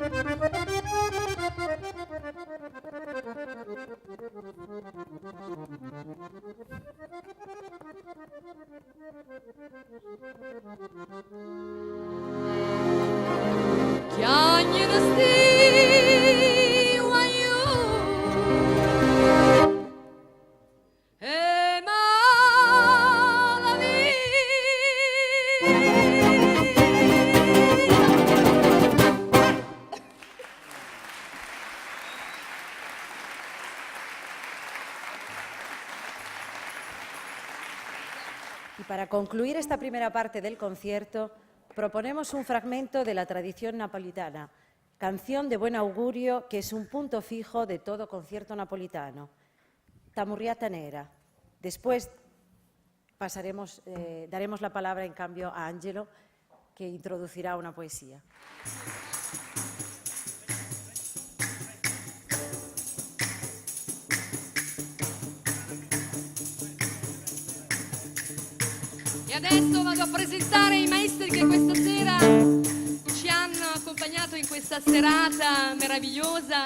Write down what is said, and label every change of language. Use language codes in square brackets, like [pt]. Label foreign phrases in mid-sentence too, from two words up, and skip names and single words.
[es] Chiagnera sti io e ma la Y para concluir esta primera parte del concierto, proponemos un fragmento de la tradición napolitana, canción de buen augurio que es un punto fijo de todo concierto napolitano, Tamurriata Nera. Después daremos la palabra en cambio a Angelo, que introducirá una poesía. [it] E adesso vado a presentare i maestri che questa sera ci hanno accompagnato in questa serata meravigliosa.